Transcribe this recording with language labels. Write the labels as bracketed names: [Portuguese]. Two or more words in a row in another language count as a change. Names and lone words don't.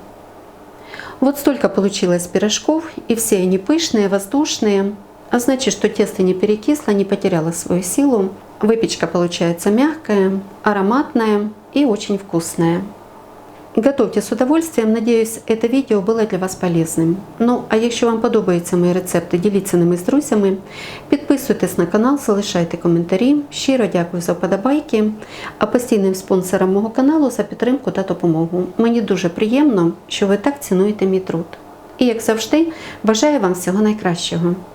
[Russian] Вот столько получилось пирожков, и все они пышные, воздушные, а значит, что тесто не перекисло, не потеряло свою силу. Выпечка получается мягкая, ароматная и очень вкусная. Готовьте с удовольствием, надеюсь, это видео было для вас полезным. [Ukrainian] Ну, а якщо вам подобаються мої рецепти, діліться ними з друзями, підписуйтесь на канал, залишайте коментарі. Щиро дякую за вподобайки, а постійним спонсорам мого каналу за підтримку та допомогу. Мені дуже приємно, що ви так цінуєте мій труд. І як завжди, бажаю вам всього найкращого.